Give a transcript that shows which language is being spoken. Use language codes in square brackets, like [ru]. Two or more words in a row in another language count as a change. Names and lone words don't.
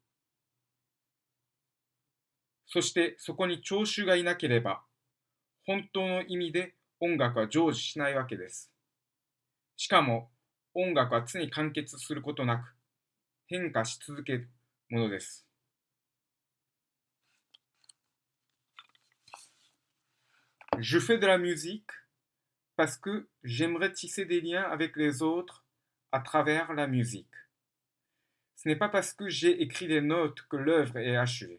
[ja] そしてそこに聴衆がいなければ、本当の意味で音楽は成就しないわけです。しかも音楽は常に完結することなく、変化し続けるものです。 [fr] Je fais de la musique parce que j'aimerais tisser des liens avec les autres à travers la musique. Ce n'est pas parce que j'ai écrit des notes que l'œuvre est achevée.